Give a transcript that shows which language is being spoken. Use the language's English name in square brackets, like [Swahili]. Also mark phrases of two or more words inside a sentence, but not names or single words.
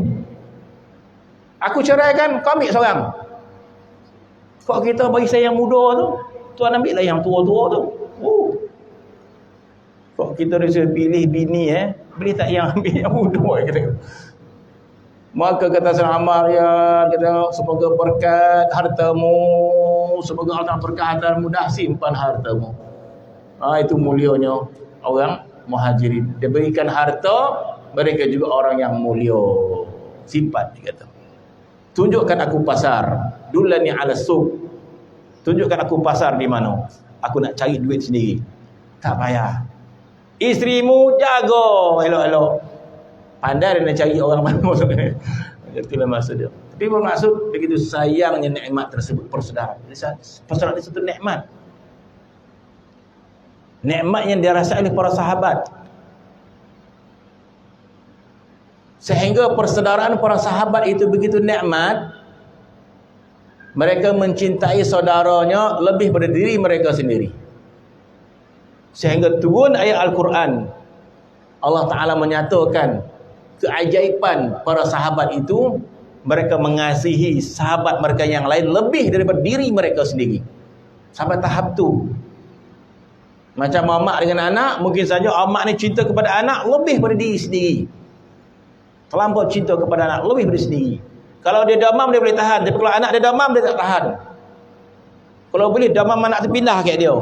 [Malay] Aku ceraikan, kau ambil seorang. Kok kita bagi saya yang muda tu, tuan ambil lah yang tua-tua tu. Kok kita disuruh pilih bini, pilih tak yang ambil yang muda kita. Maka kata Sayyidina Ammar, ya, kata, semoga berkat hartamu, semoga Allah berkat hartamu, mudah simpan hartamu. Itu mulianya orang Muhajirin. Dia berikan harta, mereka juga orang yang mulia. Simpan, dia kata. Tunjukkan aku pasar. [Arabic] Dulani ala suq. [Malay] Tunjukkan aku pasar di mana. Aku nak cari duit sendiri. Tak payah. Isterimu jaga elok-elok. Pandai dia nak cari orang mana. Itulah maksud dia. Tapi bermaksud begitu sayangnya nikmat tersebut persaudaraan. Persaudaraan itu nikmat. Nikmat yang dirasai oleh para sahabat. Sehingga persaudaraan para sahabat itu begitu nikmat, mereka mencintai saudaranya lebih pada diri mereka sendiri. Sehingga turun ayat Al-Quran, Allah Ta'ala menyatakan keajaiban para sahabat itu, mereka mengasihi sahabat mereka yang lain lebih daripada diri mereka sendiri. Sampai tahap tu. Macam mak dengan anak, mungkin saja mak ni cinta kepada anak lebih daripada diri sendiri. Terlampau cinta kepada anak lebih daripada sendiri. Kalau dia damam dia boleh tahan, tapi kalau anak dia damam dia tak tahan. Kalau boleh damam anak tu pindah kat dia.